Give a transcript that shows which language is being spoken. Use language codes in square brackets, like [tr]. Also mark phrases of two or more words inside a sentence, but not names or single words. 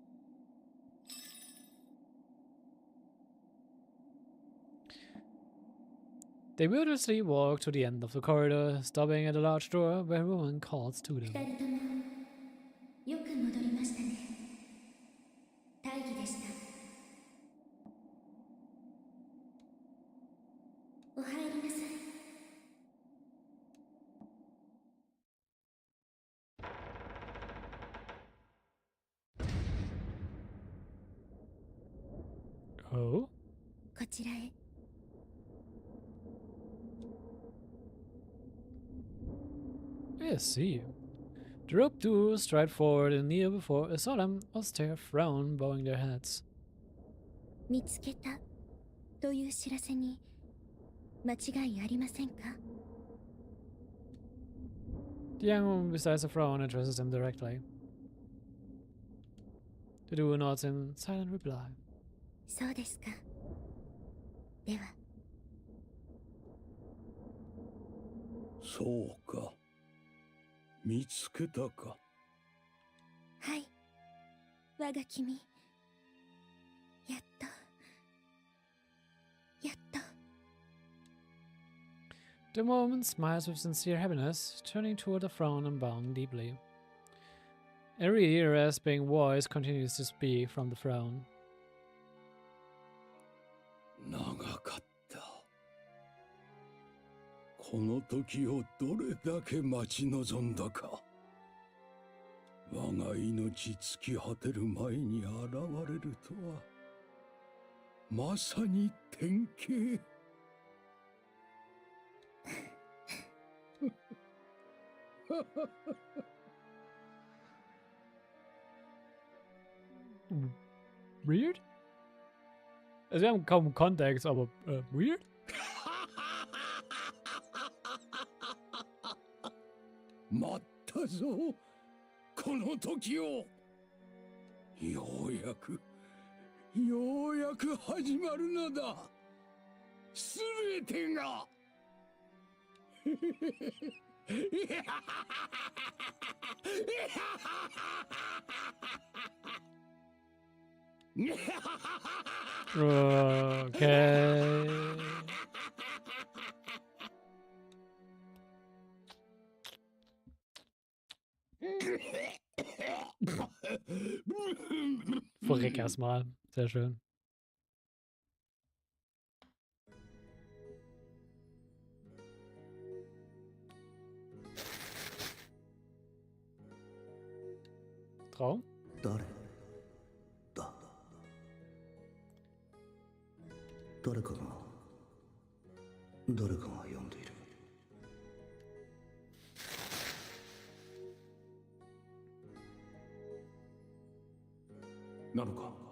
[en] They wordlessly walk to the end of the corridor, stopping at a large door where a woman calls to them. [ja] 二人ともよく戻りましたね。大義でした。お入りなさい。 [en] Oh? [ja] こちらへ。 [en] I see. The robed duo stride forward and kneel before a solemn, austere throne, bowing their heads. [ja] 見つけたという知らせに間違いありませんか。 [en] The young woman beside the throne addresses them directly. The duo nods in silent reply. [ja] そうですか。では。そうか。見つけたか。はい。我が君。やっと。やっと。 [en] The woman smiles with sincere happiness, turning toward the throne and bowing deeply. A really rasping voice continues to speak from the throne. [ja] 長かった。この時をどれだけ待ち望んだか。我が命尽き果てる前に現れるとは、まさに典型。 [en] Weird? [de] Also wir haben kaum Kontext, aber weird? [ja] 待ったぞ、この時を。ようやく始まるのだ。すべてが。 [en] Okay. [de] Verreck erstmal. Sehr schön. Traum? [ja] 誰かが呼んでいる。なのか。